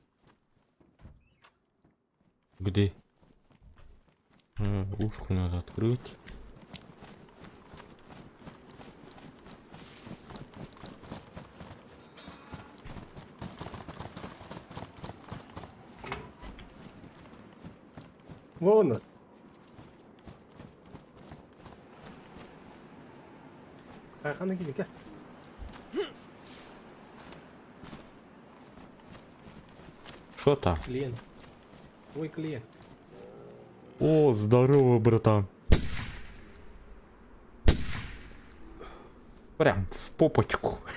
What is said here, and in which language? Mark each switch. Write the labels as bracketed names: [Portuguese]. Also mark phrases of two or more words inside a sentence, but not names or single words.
[Russian] Где? Ушку надо открыть. Вон он. [Kazakh] Қайқаны келе кел. [Russian] Что там? Клиент. Ой, клиент. О, здорово, братан. Прям в попочку.